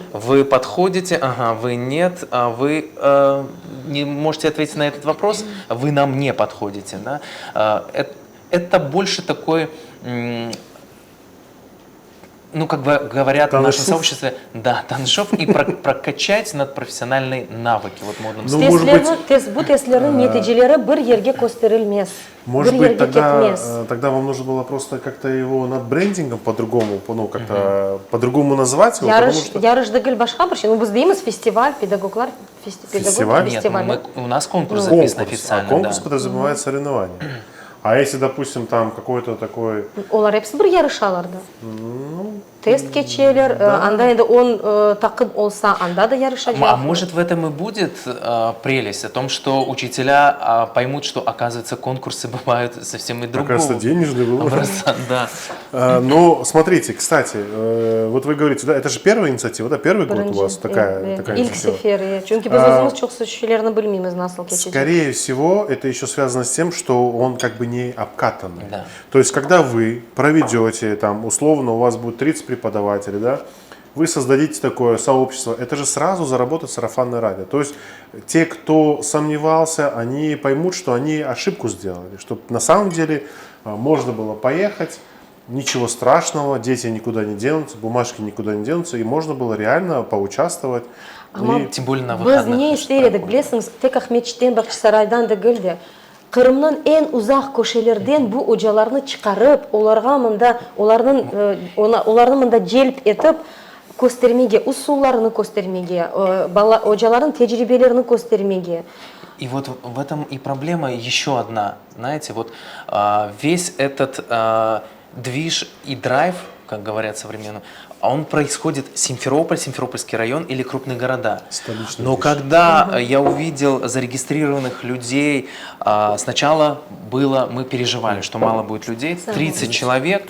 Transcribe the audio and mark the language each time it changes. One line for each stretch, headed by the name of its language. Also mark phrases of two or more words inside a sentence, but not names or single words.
Russian: Вы подходите, ага, вы нет, а вы не можете ответить на этот вопрос, вы нам не подходите, да? Это больше такой, ну, как бы говорят в нашем Танышов. сообществе, да, таншов, и прокачать надпрофессиональные навыки. Вот модным Ну, словом. может быть,
Crimean Tatar: Bu testlerin neticeleri bir yerге gösterilmez.
Russian: Может
Crimean Tatar: Bir
Russian: быть,
Crimean Tatar: yerге ketmez.
Russian: тогда вам нужно было просто как-то его над брендингом по-другому, ну, как-то по-другому назвать его, потому что...
Crimean Tatar: Yarış değil başka bir şey. Ну, biz deyimiz festival, pedagoglar,
Russian: Фестиваль? Нет, фестиваль. у нас конкурс Конкурс, записан официально, конкурс да. подразумевает соревнования. А если, допустим, там какой-то такой...
Crimean Tatar: Onlar hepsi bir yarışalarda. Тест geçerler, anda endi 10 takım olsa anda da yarışacak.
Russian: А может в этом и будет прелесть, о том, что учителя поймут, что, оказывается, конкурсы бывают совсем и другого Оказывается, денежный был. образца, да. Но смотрите, кстати, вот вы говорите, да, это же первая инициатива, да, первый год у вас такая
Crimean Tatar: İlk
Russian: инициатива.
Crimean Tatar: seferi. Çünkü biz özümüz çok şeylerini bilmiyoruz nasıl geçecek.
Russian: Скорее всего, это еще связано с тем, что он как бы не обкатанный. Да. То есть, когда вы проведете, там, условно, у вас будет 30 преподавателей, да, вы создадите такое сообщество, это же сразу заработает сарафанное радио. То есть, те, кто сомневался, они поймут, что они ошибку сделали, что на самом деле можно было поехать, ничего страшного, дети никуда не денутся, бумажки никуда не денутся, и можно было реально поучаствовать. И- Тем более на
Crimean Tatar: Biz
Russian: выходных.
Crimean Tatar: ne istedik bilesiniz, tek Ahmet Çiğdembaşı saraydan da geldi. Kırım'ın en uzak köşelerden bu hocalarını çıkarıp, onlarını mında celp edip, göstermege, usullarını göstermege, hocaların tecrübelerini göstermege.
Russian: И вот в этом и проблема еще одна. Знаете, вот весь этот движ и драйв, как говорят современно, он происходит Симферополь, Симферопольский район или крупные города. Столичный Но движ. когда я увидел зарегистрированных людей, сначала мы переживали, что мало будет людей, 30 человек.